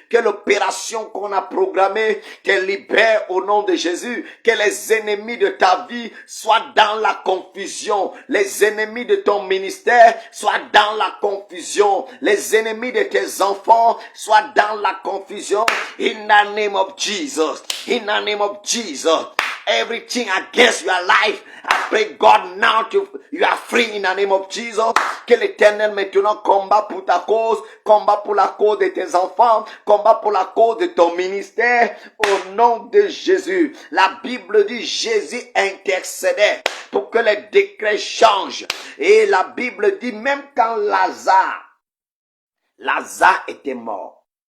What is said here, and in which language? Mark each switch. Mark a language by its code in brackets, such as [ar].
[fr] Que l'opération qu'on a programmée te libère au nom de Jésus. Que les ennemis de ta vie soient dans la confusion. Les ennemis de ton ministère soient dans la confusion. Les ennemis de tes enfants soient dans la confusion. [en] In the name of Jesus. In the name of Jesus. Everything against your life, I pray God now you are free in the name of Jesus. [fr] Que l'Éternel maintenant combat pour ta cause, combat pour la cause de tes enfants, combat pour la cause de ton ministère au nom de Jésus. La Bible dit Jésus intercédait pour que les décrets changent. Et la Bible dit même quand Lazare était mort.